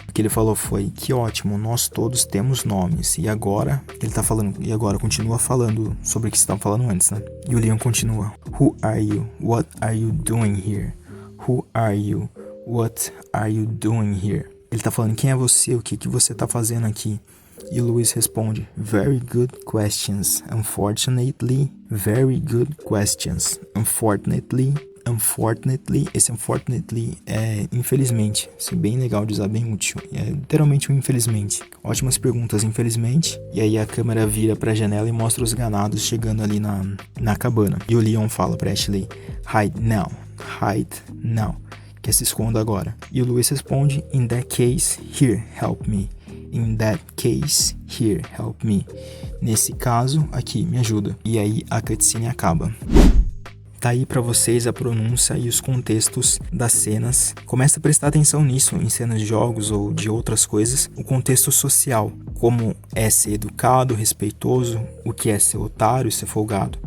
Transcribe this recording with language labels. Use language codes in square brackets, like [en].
[pt] O que ele falou foi: que ótimo, nós todos temos nomes. E agora, ele tá falando, e agora continua falando sobre o que você tava falando antes, né? E o Leon continua: [en] Who are you? What are you doing here? Who are you? What are you doing here? [pt] Ele tá falando: quem é você? O que você tá fazendo aqui? E o Louis responde: [en] very good questions. Unfortunately, very good questions. [pt] Unfortunately, esse unfortunately é infelizmente. Isso é bem legal de usar, bem útil. É literalmente um infelizmente. Ótimas perguntas, infelizmente. E aí a câmera vira pra janela e mostra os ganados chegando ali na cabana. E o Leon fala pra Ashley: [en] hide now. Hide now. [pt] Que se esconda agora. E o Louis responde: [en] in that case, here, help me. In that case, here, help me. [pt] Nesse caso, aqui, me ajuda. E aí a cutscene acaba. Tá aí pra vocês a pronúncia e os contextos das cenas. Começa a prestar atenção nisso, em cenas de jogos ou de outras coisas. O contexto social, como é ser educado, respeitoso, o que é ser otário, ser folgado.